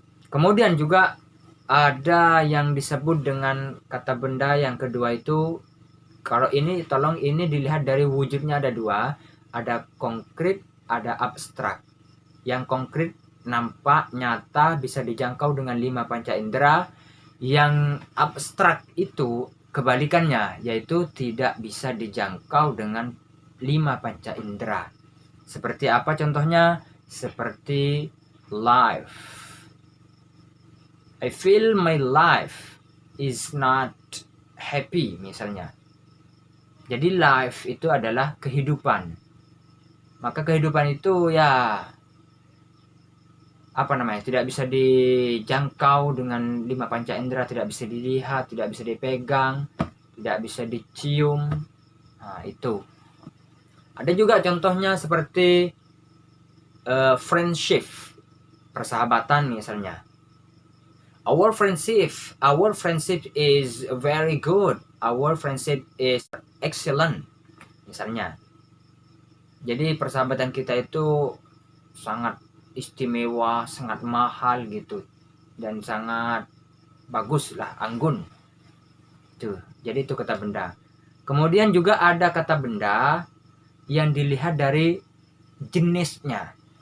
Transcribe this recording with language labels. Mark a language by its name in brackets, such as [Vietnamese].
[Indonesian] Kemudian juga ada yang disebut dengan kata benda yang kedua itu, kalau ini tolong ini dilihat dari wujudnya ada dua, ada konkret, ada abstrak. Yang konkret nampak, nyata, bisa dijangkau dengan 5 panca indera. Yang abstrak itu kebalikannya, yaitu tidak bisa dijangkau dengan 5 panca indera. Seperti apa contohnya? Seperti [English] life. I feel my life is not happy [Indonesian] misalnya. Jadi life itu adalah kehidupan. Maka kehidupan itu ya tidak bisa dijangkau dengan 5 panca indera, tidak bisa dilihat, tidak bisa dipegang, tidak bisa dicium. Nah, itu. Ada juga contohnya seperti friendship, persahabatan misalnya. [English] Our friendship is very good. Our friendship is excellent [Indonesian] misalnya. Jadi persahabatan kita itu sangat istimewa, sangat mahal gitu, dan sangat bagus lah, anggun. Tuh, jadi itu kata benda. Kemudian juga ada kata benda yang dilihat dari jenisnya.